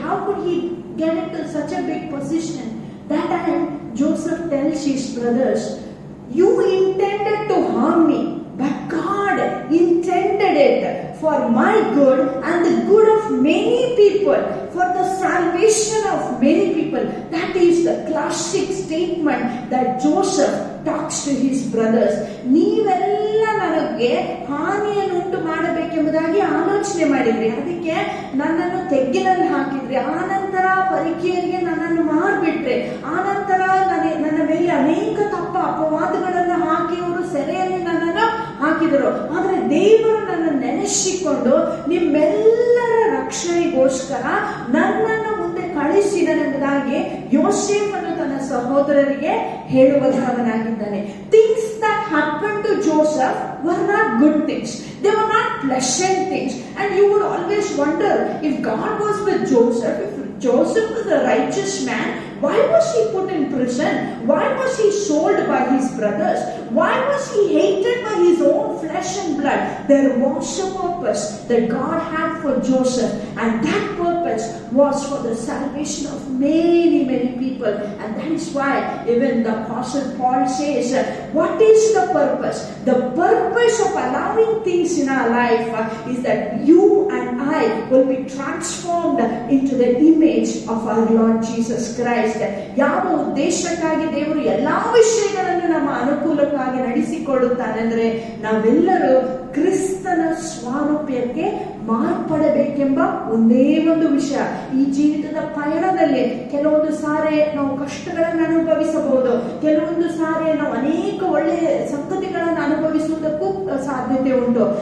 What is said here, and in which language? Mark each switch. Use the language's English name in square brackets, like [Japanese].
[English] How could he get into such a big position? That time, Joseph tells his brothers, you intended to harm me, but God intended it for my good and the good of many people, for the salvation of many people. That is the classic statement that Joseph talks to his brothers. [Kannada] ನೀವೆಲ್ಲ ನನಗೆ ಹಾನಿಯನ್ನು ಉಂಟು ಮಾಡಬೇಕೆಂಬುದಾಗಿ ಆಲೋಚನೆ ಮಾಡಿದ್ರಿ, ಅದಕ್ಕೆ ನನ್ನನ್ನು ತೆಗ್ಗಿನಲ್ಲಿ ಹಾಕಿದ್ರಿ, ಆನಂತರ ಪರೀಕ್ಷೆಗೆ ನನ್ನನ್ನು ಮಾರ್ಬಿಟ್ರೆ, ಆನಂತರ ನನ್ನ ಮೇಲೆ ಅನೇಕ ತಪ್ಪ ಅಪವಾದಗಳನ್ನು ಹಾಕಿ ಅವರು ಸೆರೆಯಲ್ಲಿ ನನ್ನನ್ನು ಹಾಕಿದರು. ಆದರೆ ದೇವರು ನನ್ನನ್ನು ನೆನೆಸಿಕೊಂಡು ನಿಮ್ಮೆಲ್ಲರ ರಕ್ಷಣೆಗೋಸ್ಕರ ನನ್ನನ್ನು ಮುಂದೆ ಕಳಿಸಿದನೆಂಬುದಾಗಿ ಯೋಸೇಫನು ತನ್ನ ಸಹೋದರರಿಗೆ ಹೇಳುವಂತವನಾಗಿದ್ದಾನೆ. [English] Things that happened to Joseph were not good things. They were not pleasant things. And you would always wonder, if God was with Joseph, if Joseph was a righteous man, why was he put in prison? Why was he sold by his brothers? Why was he hated by his own flesh and blood? There was a purpose that God had for Joseph, and that purpose was for the salvation of many, many people. And that is why even the Apostle Paul says, what is the purpose? The purpose of allowing things in our life is that you and I will be transformed into the image of our Lord Jesus Christ. [Kannada] ಯಾವ ಉದ್ದೇಶಕ್ಕಾಗಿ ದೇವರು ಎಲ್ಲಾ ವಿಷಯಗಳನ್ನು ನಮ್ಮ ಅನುಕೂಲಕ್ಕಾಗಿ ನಡೆಸಿಕೊಡುತ್ತಾನೆ ಅಂದ್ರೆ ನಾವೆಲ್ಲರೂ ಕ್ರಿಸ್ತನ ಸ್ವಾರೂಪ್ಯಕ್ಕೆ ಮಾರ್ಪಡಬೇಕೆಂಬ ಒಂದೇ ಒಂದು ವಿಷಯ. ಈ ಜೀವಿತದ ಪಯಣದಲ್ಲಿ ಕೆಲವೊಂದು ಸಾರಿ ನಾವು ಕಷ್ಟಗಳನ್ನು ಅನುಭವಿಸಬಹುದು, ಕೆಲವೊಂದು ಸಾರಿ ನಾವು ಅನೇಕ ಒಳ್ಳೆಯ ಸಂಗತಿಗಳನ್ನು ಅನುಭವಿಸುವುದಕ್ಕೂ ಸಾಧ್ಯತೆ ಉಂಟು.